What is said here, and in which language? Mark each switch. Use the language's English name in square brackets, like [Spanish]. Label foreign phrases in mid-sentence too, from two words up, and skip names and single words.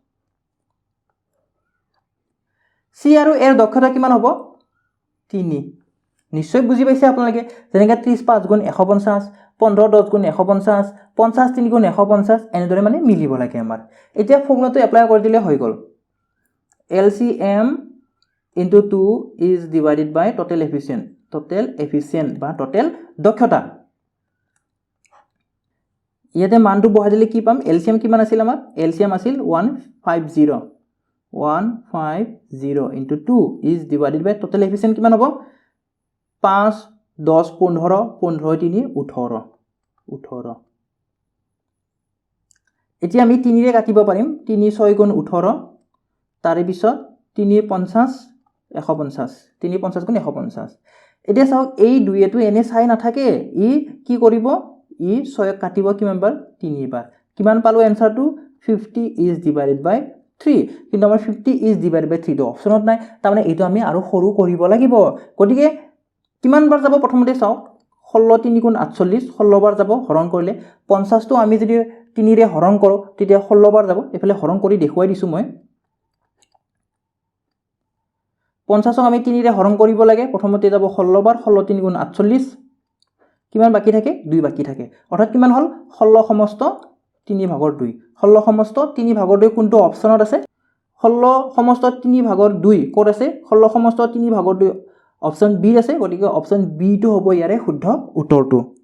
[Assamese] C আৰু A ৰ দক্ষতা কিমান হ'ব 3 নিশ্চয় বুজি পাইছে আপোনালোকে যেনেকৈ 30 5 গুণ 150 15 10 গুণ 150 50 3 গুণ 150 এনেদৰে মানে মিলিব লাগে আমাৰ এতিয়া ফৰ্মুলাটো এপ্লাই কৰি দিলে হৈ গল [English] LCM into 2 is divided by total efficient [Assamese] বা total দক্ষতা ইয়াতে মানটো বহাই দিলে কি পাম LCM কিমান আছিল আমাৰ LCM আছিল 150 150 [English] into 2 is divided by total efficient [Assamese] কিমান হ'ব 5 10 15 15 3 18 18 এতিয়া আমি 3 ৰে কাটিব পাৰিম 3 6 গুণ 18 তাৰে পিছত 3 50 150 3 50 গুণ 150 এতিয়া চাওক এই দুইটো এনে চাই নাথাকে ই কি কৰিব ই 6 কাটিব কিমান বাৰ 3 বাৰ কিমান পালো এনসাৰটো [English] 50 is divided by 3 [Assamese] কিন্তু আমাৰ [English] 50 is divided by 3 [Assamese] টো অপচনত নাই তাৰমানে এইটো আমি আৰু সৰু কৰিব লাগিব গতিকে কিমান বাৰ যাব প্ৰথমতে চাওক 16 3 গুণ 48 16 বাৰ যাব হৰণ কৰিলে 50 টো আমি যদি 3 ৰে হৰণ কৰো তেতিয়া 16 বাৰ যাব এফালে হৰণ কৰি দেখুৱাই দিছো মই 50 ক আমি 3 ৰে হৰণ কৰিব লাগে প্ৰথমতে যাব 16 বাৰ 16 3 গুণ 48 কিমান বাকি থাকে 2 বাকি থাকে অৰ্থাৎ কিমান হল 16 সমস্ত 3 ভাগৰ 2 16 সমস্ত 3 ভাগৰ 2 কোনটো অপচনত আছে 16 সমস্ত 3 ভাগৰ 2 কোড আছে 16 সমস্ত 3 ভাগৰ 2 অপচন বি আছে গতিকে অপচন বি টো হ'ব ইয়াৰে শুদ্ধ উত্তৰটো